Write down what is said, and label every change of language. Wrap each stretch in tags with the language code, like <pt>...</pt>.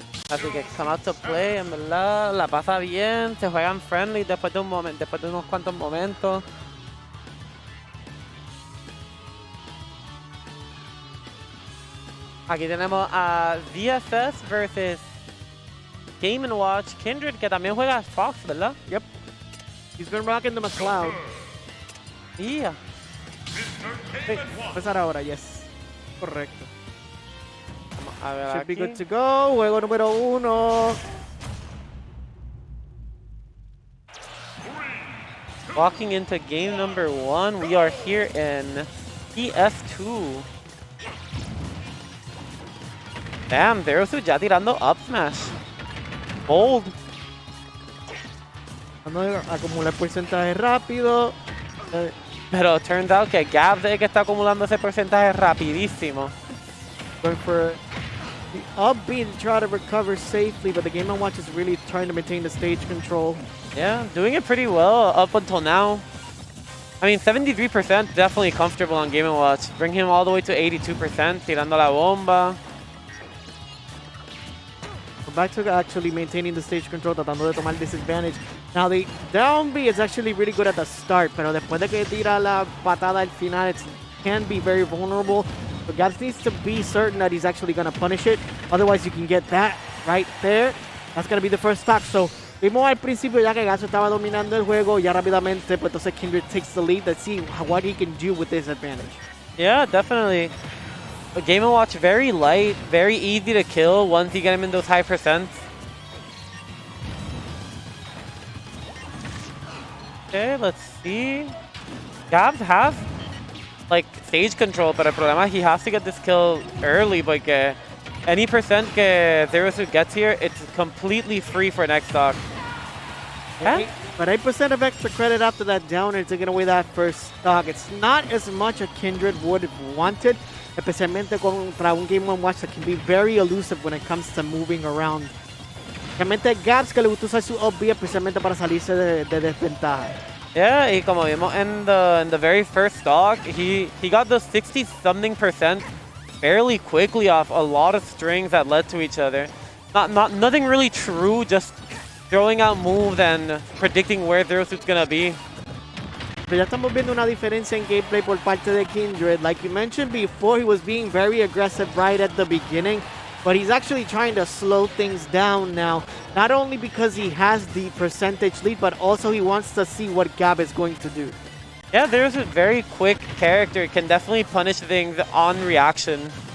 <es>Así que</es> <en>come out to play,</en> <es>en verdad, la pasa bien, se juegan</es> <en>friendly</en> <es>después de unos cuantos momentos. Aquí tenemos a ZSS versus Game & Watch Kindred, que también juega Fox, ¿verdad?</es> <en>Yep. He's been rocking the McLeod. Yeah.</en> <es>Empezar ahora,</es> <en>yes.</en> <es>Correcto. Vamos a ver</es> <en>Should be</en> <es>aquí.</es> <en>good to go.</en> <es>Juego número 1.</es> <en>Walking into game number 1, we are here in PS2. Damn, Zerosu</en> <es>ya tirando</es> <en>up smash. Bold.</en> <es>Vamos a acumular porcentaje rápido. Pero</es> <en>turns out</en> <es>que Gabs es el que está acumulando ese porcentaje rapidísimo.</es> <en>Going for the up B to try to recover safely, but the Game & Watch is really trying to maintain the stage control. Yeah, doing it pretty well up until now. I mean, 73% definitely comfortable on Game & Watch. Bring him all the way to 82%,</en> <es>tirando la bomba.</es> <en>Back to actually maintaining the stage control,</en> <es>tratando de tomar</es> <en>disadvantage. Now the down B is actually really good at the start,</en> <es>pero después de que tira la patada al final,</es> <en>it can be very vulnerable. But Gabs needs to be certain that he's actually going to punish it. Otherwise, you can get that right there. That's going to be the first stock.</en> <es>So, vimos al principio ya que Gabs estaba dominando el juego, ya rápidamente, pues entonces Kindred</es> <en>takes the lead. Let's see what he can do with this advantage. Yeah, definitely. Game & Watch very light, very easy to kill once you get him in those high percents. Okay, let's see. Gabs has like stage control, but</en> <es>el problema</es> <en>he has to get this kill early porque any percent que Zerosu gets here, it's completely free for next stock. Yeah? But 8% of extra credit after that downer taking away that first stock. It's not as much a Kindred would have wanted,</en> <es>especialmente contra un</es> <en>Game & Watch that can be very elusive when it comes to moving around.</en> <es>Realmente Gabs que le gusta usar su up B especialmente para salirse de desventaja.</es> <en>Yeah,</en> <es>y como vimos</es> <en>in the very first stock, he got those 60-something% fairly quickly off a lot of strings that led to each other. Nothing really true, just throwing out moves and predicting where Zerosu's gonna be.</en> <es>Pero ya estamos viendo una diferencia en gameplay por parte de Kindred.</es> <en>Like you mentioned before, he was being very aggressive right at the beginning, but he's actually trying to slow things down now. Not only because he has the percentage lead, but also he wants to see what Gab is going to do. Yeah, there's a very quick character, can definitely punish things on reaction.</en>